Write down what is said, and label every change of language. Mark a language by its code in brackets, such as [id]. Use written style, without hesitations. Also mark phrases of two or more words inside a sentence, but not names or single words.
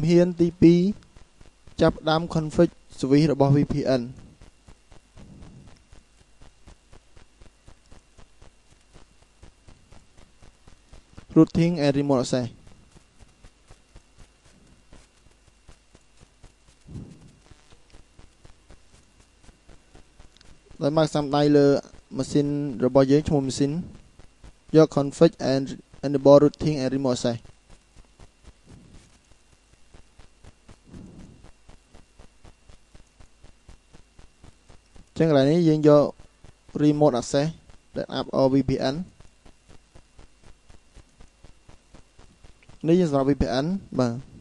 [km] ហ៊ានទី2ចាប់ដើម config service របស់ [en] VPN routing and remote access [km] ដោយមកសំដៅលើម៉ាស៊ីនរបស់យើងឈ្មោះម៉ាស៊ីនយក [en] config and enable routing and remote access [km] ចឹងកន្លែងនេះយើងយក [en] remote access [km] ដែល [en] app or VPN [km] នេះយើងសម្រាប់ VPN បាទ